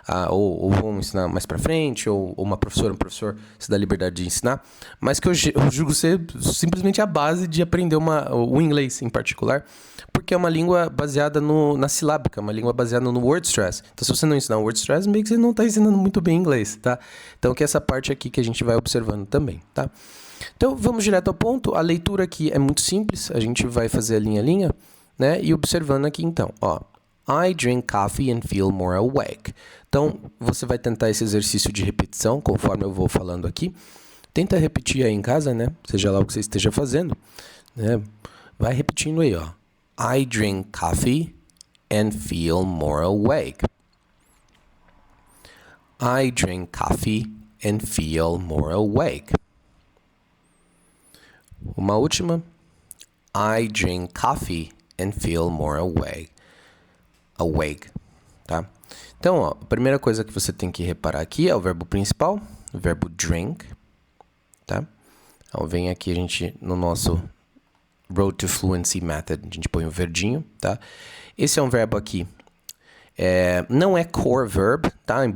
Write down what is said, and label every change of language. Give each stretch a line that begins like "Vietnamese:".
Portuguese: Ou vão ensinar mais pra frente, ou um professor se dá liberdade de ensinar, mas que eu julgo ser simplesmente a base de aprender o inglês em particular, porque é uma língua baseada na silábica, uma língua baseada no word stress. Então, se você não ensinar o word stress, meio que você não está ensinando muito bem inglês, tá? Então, que é essa parte aqui que a gente vai observando também, tá? Então, vamos direto ao ponto. A leitura aqui é muito simples. A gente vai fazer a linha a linha, né? E observando aqui, então, ó.
English: I drink coffee and feel more awake.
Portuguese: Então, você vai tentar esse exercício de repetição, conforme eu vou falando aqui. Tenta repetir aí em casa, né? Seja lá o que você esteja fazendo, né? Vai repetindo aí, ó.
English: I drink coffee and feel more awake. I drink coffee and feel more awake.
Portuguese: Uma última.
English: I drink coffee and feel more awake,
Portuguese: tá? Então, ó, a primeira coisa que você tem que reparar aqui é o verbo principal, o verbo drink, tá? Então, vem aqui no nosso Road to Fluency Method, a gente põe o verdinho, tá? Esse é um verbo aqui, não é core verb, tá?